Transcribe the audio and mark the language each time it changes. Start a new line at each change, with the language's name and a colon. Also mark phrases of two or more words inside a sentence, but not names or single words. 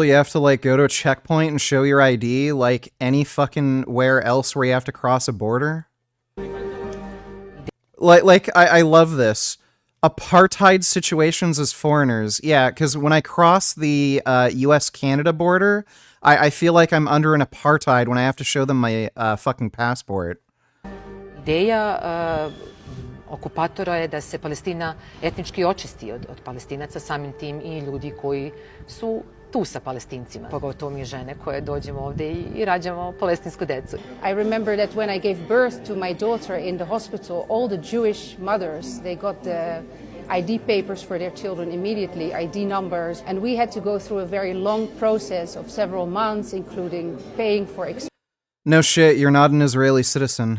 English: You have to like go to a checkpoint and show your ID like any fucking where else where you have to cross a border? I love this. Apartheid situations as foreigners. Yeah, because when I cross the US-Canada border, I feel like I'm under an apartheid when I have to show them my fucking passport.
Serbian: Ideja okupatora je da se Palestina etnički očisti od Palestinaca, samim tim i ljudi koji su tu sa Palestincima. Pogotovo mi žene koje dođemo ovdje i rađamo palestinsku decu.
English: I remember that when I gave birth to my daughter in the hospital, all the Jewish mothers, they got the ID papers for their children immediately, ID numbers, and we had to go through a very long process of several months, including paying for No shit, you're not an Israeli citizen.